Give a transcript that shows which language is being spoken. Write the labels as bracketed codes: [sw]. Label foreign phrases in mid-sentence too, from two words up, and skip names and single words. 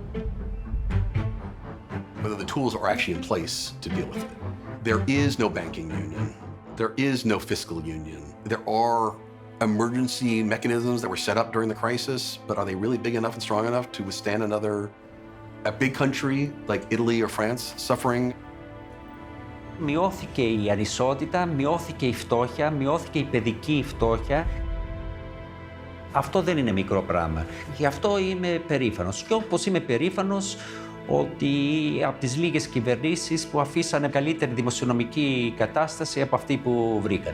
[en] Whether the tools are actually in place to deal with it. There is no banking union. There is no fiscal union. There are emergency mechanisms that were set up during the crisis, but are they really big enough and strong enough to withstand a big country like Italy or France suffering? [el] Μειώθηκε η ανισότητα, μειώθηκε η φτώχεια, μειώθηκε η παιδική φτώχεια. Αυτό δεν είναι μικρό πράγμα. Γι' αυτό είμαι περήφανος. Και όπως είμαι περήφανος ότι από τις λίγες κυβερνήσεις που αφήσανε καλύτερη δημοσιονομική κατάσταση από αυτή που βρήκαν.